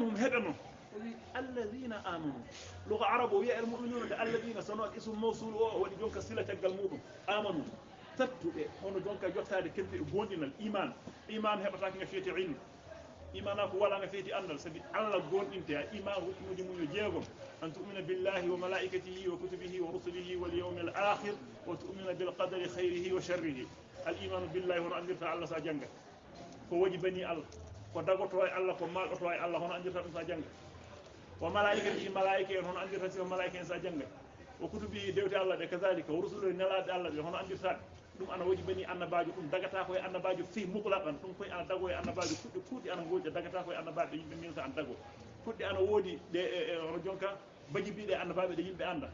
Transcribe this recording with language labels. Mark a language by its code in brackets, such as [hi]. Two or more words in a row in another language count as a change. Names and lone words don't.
[ff] hum heɓe noon o wi [ar] الذين آمنوا [ff] luga arabe o wiya [ar] المؤمنون [ff] nde alladina sono [ar] الاسم الموصول [ff] o waɗi jonka sila caggal muɗum amanu tattuɓe hono jonka jottade kelɓe e gonɗinal iman heɓatake nga feeti ilmu imana ko wala nga feeti andal sabi allah gonɗinte a iman hukmuji mum yo jeegom [ar] أن تؤمن بالله وملائكته وكتبه ورسله واليوم الآخر وتؤمن بالقدر خيره وشره الإيمان بالله [ff] hono andirta allah sa jangga ko waji bani allah ko dagoto e allah ko malɗoto e allah hono andirta ɗum sa jangga [ar] وملائكته [ff] malaika en hono andirta sima malaika en sa jangga [ar] وكتبه [ff] dewte allah ɗe kadalika [ar] ورسله [ff] nelaɗe allah ɓe hono andirta ɗum ana woji bani annabajo ɗum dagata koye annabajo [ar] في مطلقا [ff] ɗum koye ana dago e annabajo kuɗɗe kuuɗi ana goƴa dagata koye annabaɓe yimɓe minta ana dago kuɗɗe ana woodi ɗe hono jonka baji mbiɗe annabaɓe ɗe yimɓe anda